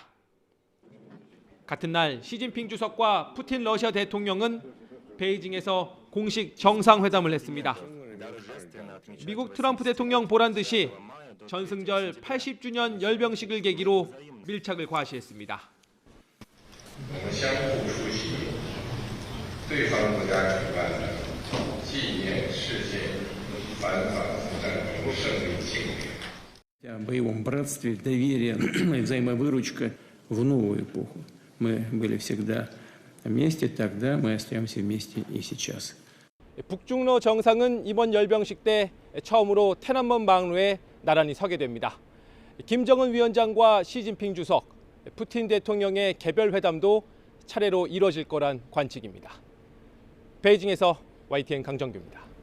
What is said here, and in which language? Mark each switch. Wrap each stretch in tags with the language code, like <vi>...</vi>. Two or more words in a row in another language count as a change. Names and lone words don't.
<ko>같은 날 시진핑 주석과 푸틴 러시아 대통령은 베이징에서 공식 정상회담을 했습니다. 미국 트럼프 대통령 보란 듯이 전승절 80주년 열병식을 계기로 밀착을 과시했습니다.</ko> <ru>О боевом братстве, доверие и взаимовыручка в новую эпоху. Мы были всегда вместе тогда, мы остаемся вместе и сейчас.</ru> <ko>북중러 정상은 이번 열병식 때 처음으로 天安门 망루에 나란히 서게 됩니다. 김정은 위원장과 시진핑 주석, 푸틴 대통령의 개별 회담도 차례로 이뤄질 거란 관측입니다. 베이징에서 YTN 강정규입니다.</ko>